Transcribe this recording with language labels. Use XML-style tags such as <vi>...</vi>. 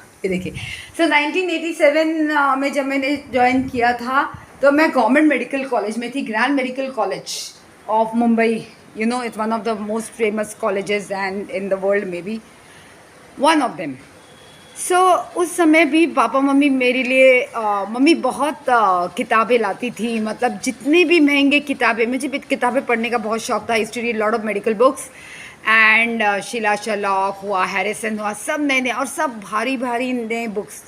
<hi>ये देखिए, सो 1987 में जब मैंने ज्वाइन किया था तो मैं गवर्नमेंट मेडिकल कॉलेज में थी, grand medical college of Mumbai.</hi> <en>You know, it's one of the most famous colleges and in the world, maybe one of them.</en> <hi>So उस समय भी पापा मम्मी मेरे लिए मम्मी बहुत किताबें लाती थी, मतलब जितनी भी महंगे किताबें, मुझे भी किताबें पढ़ने का बहुत शौक था। History,</hi> <en>lot of medical books</en> <hi>and Sheila Sherlock हुआ, हैरिसन हुआ, सब नए नए और सब भारी भारी नए बुक्स।</hi>